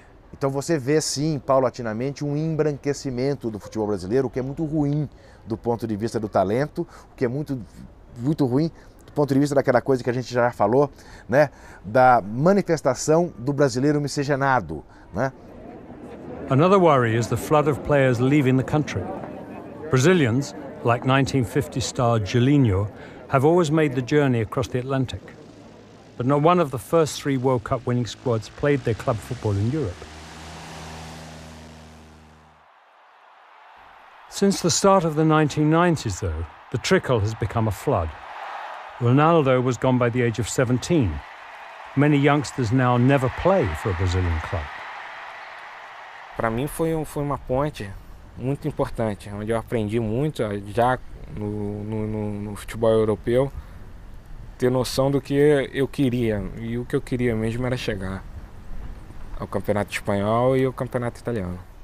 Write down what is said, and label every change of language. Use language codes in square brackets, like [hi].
[pt] Então você vê sim, paulatinamente, um embranquecimento do futebol brasileiro, o que é muito ruim do ponto de vista do talento, o que é muito ruim do ponto de vista daquela coisa que a gente já falou, né, da manifestação do brasileiro miscigenado, né? [en] Another worry is the flood of players leaving the country. Brazilians, like 1950 star Gilinho, have always made the journey across the Atlantic. But not one of the first 3 World Cup winning squads played their club football in Europe. Since the start of the 1990s, though, the trickle has become a flood. Ronaldo was gone by the age of 17. Many youngsters now never play for a Brazilian club. [pt] Para mim foi uma ponte muito importante, onde eu aprendi muito já no futebol europeu, ter noção do que eu queria, e o que eu queria mesmo era chegar ao campeonato espanhol e ao campeonato italiano.